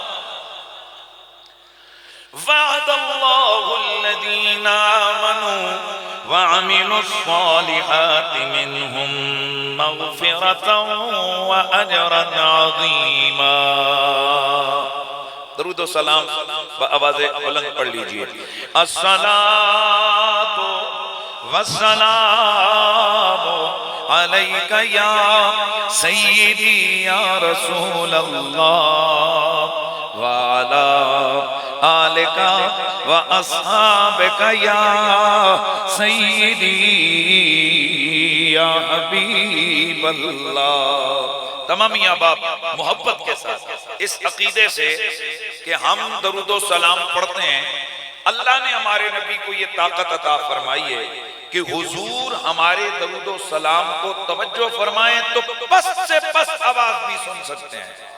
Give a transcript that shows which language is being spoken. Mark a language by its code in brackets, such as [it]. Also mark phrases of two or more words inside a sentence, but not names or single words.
[ar] وعد الله الذين آمنوا وعملوا الصالحات منهم مغفرة وأجرا عظيما. [ur] درود و سلام آواز بلند پڑھ لیجیے. [ar] الصلاة والسلام عليك يا سيدي يا رسول الله وعلى آلك وأصحابك يا سيدي يا حبيب الله. [ur] تمام باپ محبت کے ساتھ اس عقیدے سے کہ ہم درود و سلام پڑھتے ہیں، اللہ نے ہمارے نبی کو یہ طاقت عطا فرمائی ہے کہ حضور ہمارے درود و سلام کو توجہ فرمائیں تو بس سے بس آواز بھی سن سکتے ہیں.